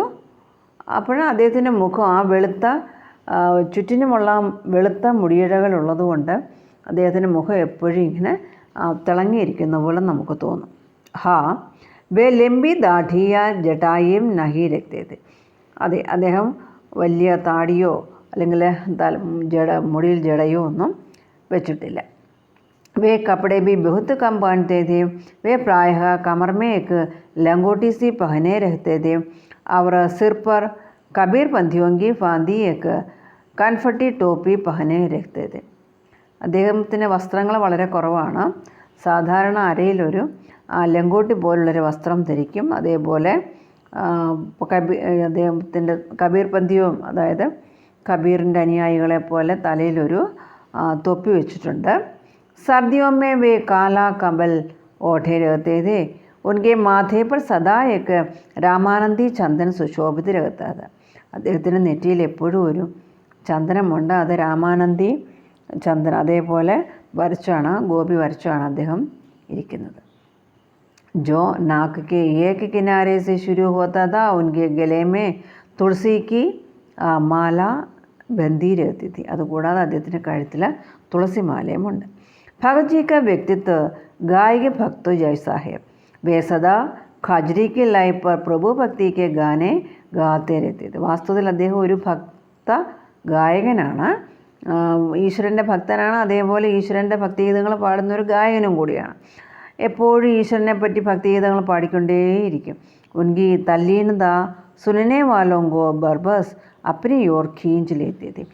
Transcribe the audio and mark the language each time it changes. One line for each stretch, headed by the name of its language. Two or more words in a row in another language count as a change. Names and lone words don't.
Malayalam: അപ്പോൾ അദ്ദേഹത്തിൻ്റെ മുഖം ആ വെളുത്ത ചുറ്റിനുമുള്ള വെളുത്ത മുടിയിഴകളുള്ളതുകൊണ്ട് അദ്ദേഹത്തിൻ്റെ മുഖം എപ്പോഴും ഇങ്ങനെ തിളങ്ങിയിരിക്കുന്ന പോലെ നമുക്ക് തോന്നും.
Hindi: हाँ वे लंबी दाढ़ी या जटाएँ नहीं रखते थे.
Malayalam: അതെ, അദ്ദേഹം വലിയ താടിയോ അല്ലെങ്കിൽ മുടിയിൽ ജടയോ ഒന്നും വെച്ചിട്ടില്ല.
Hindi: वे कपड़े भी बहुत कम पहनते थे. वे प्रायः कमर में एक लंगोटी सी पहने रहते थे और सिर पर कबीर पंथियों की फांदी एक कनफटी टोपी पहने रहते थे.
Malayalam: അദ്ദേഹത്തിൻ്റെ വസ്ത്രങ്ങൾ വളരെ കുറവാണ്. സാധാരണ അരയിലൊരു ലങ്കോട്ടി പോലുള്ളൊരു വസ്ത്രം ധരിക്കും. അതേപോലെ അദ്ദേഹത്തിൻ്റെ കബീർ പന്തിയും, അതായത് കബീറിൻ്റെ അനുയായികളെ പോലെ തലയിലൊരു തൊപ്പി വെച്ചിട്ടുണ്ട്.
Hindi: सर्दियों में वे काला कंबल ओढ़े रहते थे. उनके माथे पर सदा एक रामानंदी चंदन सुशोभित रहता था.
Malayalam: അദ്ദേഹത്തിൻ്റെ നെറ്റിയിൽ എപ്പോഴും ഒരു ചന്ദനമുണ്ട്. അത്
Hindi: रामानंदी चंदन
Malayalam: അതേപോലെ ഗോപി വരച്ചാണ് അദ്ദേഹം ഇരിക്കുന്നത്.
Hindi: जो नाक के एक किनारे से शुरू होता था, उनके गले में तुलसी की माला बंधी रहती थी.
Malayalam: അതുകൂടാതെ അദ്ദേഹത്തിൻ്റെ കഴുത്തിൽ തുളസി മാലയുമുണ്ട്.
Hindi: भगत जी का व्यक्तित्व गायक भक्तों जैसा है. वे सदा ഖാജരി की लाइफ पर प्रभु भक्ति के गाने गाते रहते थे.
Malayalam: വാസ്തവത്തിൽ അദ്ദേഹം ഒരു ഭക്ത ഗായകനാണ്, ഈശ്വരൻ്റെ ഭക്തനാണ്. അതേപോലെ ഈശ്വരൻ്റെ ഭക്തിഗീതങ്ങൾ പാടുന്ന ഒരു ഗായകനും കൂടിയാണ്. എപ്പോഴും ഈശ്വരനെ പറ്റി ഭക്തിഗീതങ്ങൾ പാടിക്കൊണ്ടേയിരിക്കും.
Hindi: उनकी तल्लीनता सुनने वालों को बरबस अपनी ओर खींच लेती थी.